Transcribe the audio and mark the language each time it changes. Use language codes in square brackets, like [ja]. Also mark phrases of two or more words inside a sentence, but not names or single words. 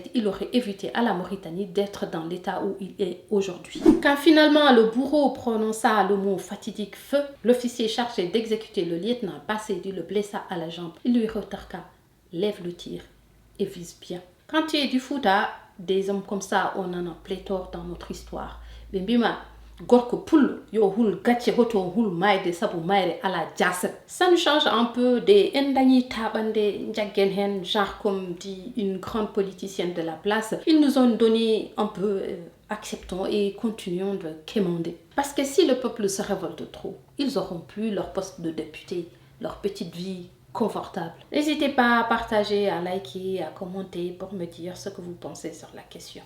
[fr] Il aurait évité à la Mauritanie d'être dans l'état où il est aujourd'hui. Quand finalement le bourreau prononça le mot fatidique feu, l'officier chargé d'exécuter le lieutenant Ba Seydi le blessa à la jambe. Il lui retorqua: lève le tir et vise bien. Quand tu es du Fouta, des hommes comme ça, on en a pléthore dans notre histoire. [ff] Bimbima, gorko pullo yo hul gacce hoto hul mayde sabu mayre ala jasset. [fr] Ça nous change un peu des [ff] endagni tabande jaggen hen, [fr] genre comme dit une grande politicienne de la place. Ils nous ont donné un peu acceptons et continuons de quémander. Parce que si le peuple se révolte trop, ils auront plus leur poste de député, leur petite vie confortable. N'hésitez pas à partager, à liker, à commenter pour me dire ce que vous pensez sur la question.